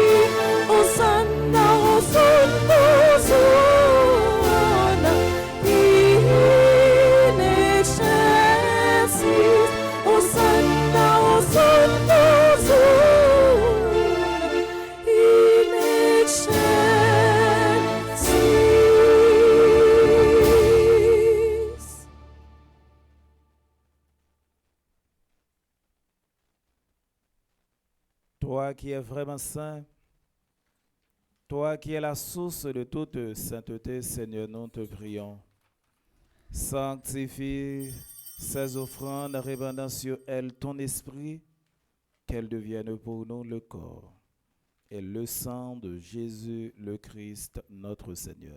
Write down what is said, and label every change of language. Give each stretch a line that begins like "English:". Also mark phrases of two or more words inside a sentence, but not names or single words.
Latin: Hosanna, Hosanna, Hosanna, in excelsis. Hosanna, Hosanna, Hosanna, in excelsis.
French: Toi qui es vraiment saint, toi qui es la source de toute sainteté, Seigneur, nous te prions. Sanctifie ces offrandes, répandant sur elles ton esprit, qu'elles deviennent pour nous le corps et le sang de Jésus le Christ, notre Seigneur.